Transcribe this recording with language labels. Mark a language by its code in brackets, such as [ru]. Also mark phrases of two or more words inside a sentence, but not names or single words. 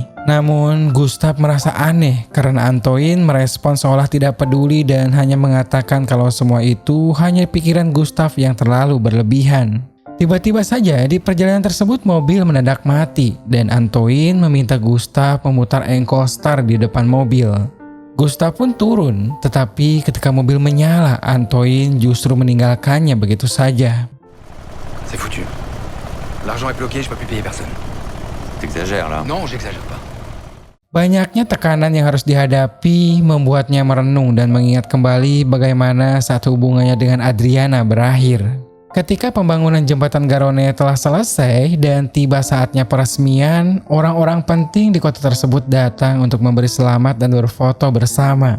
[id] Namun, Gustave merasa aneh karena Antoine merespon seolah tidak peduli dan hanya mengatakan kalau semua itu hanya pikiran Gustave yang terlalu berlebihan. Tiba-tiba saja di perjalanan tersebut mobil mendadak mati dan Antoine meminta Gustave memutar ankle star di depan mobil. Gustave pun turun, tetapi ketika mobil menyala, Antoine justru meninggalkannya begitu saja. [fr] C'est foutu. L'argent est bloqué, je peux plus payer personne. T'exagères là. Non, j'exagère pas. [id] Banyaknya tekanan yang harus dihadapi membuatnya merenung dan mengingat kembali bagaimana saat hubungannya dengan Adriana berakhir. Ketika pembangunan jembatan Garonne telah selesai dan tiba saatnya peresmian, orang-orang penting di kota tersebut datang untuk memberi selamat dan berfoto bersama.